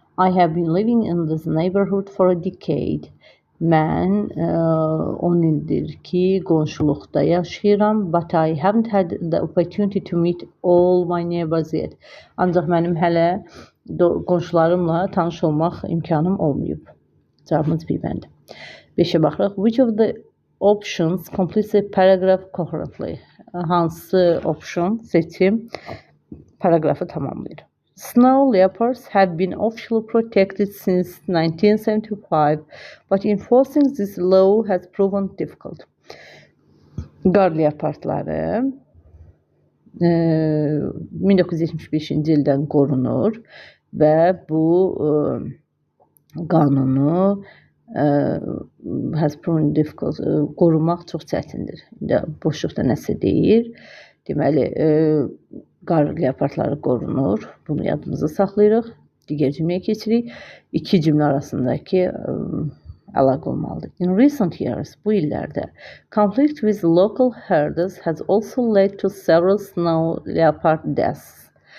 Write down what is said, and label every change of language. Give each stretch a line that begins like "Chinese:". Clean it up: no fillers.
English: I have been living in this neighborhood for a decade.
Azerbaijani: Mən 10 ildir ki, qonşuluqda yaşayıram.
English: But I haven't had the opportunity to meet all my neighbors yet.
Azerbaijani: Ancaq mənim hələ qonşularımla tanış olmaq imkanım olmayıb. Cavabımız bir bəndi. 5-ə baxırıq.
English: Which of the options completes a paragraph coherently?
Azerbaijani: Hansı option, seçim paragrafı tamamlayır?
English: Snow leopards have been officially protected since 1975, but enforcing this law has proven difficult.
Azerbaijani: Qar leopardları 1975-ci ildən qorunur və bu qanunu
English: has proven difficult,
Azerbaijani: qorumaq çox çətindir. Boşluqda nəsə deyir. Deməli, qar leopardları qorunur. Bunu yadımızda saxlayırıq. Digər cümləyə keçirik. İki cümlə arasındakı əlaqə olmalıdır.
English: In recent years,
Azerbaijani: bu illərdə,
English: conflict with local herders has also led to several snow leopard deaths.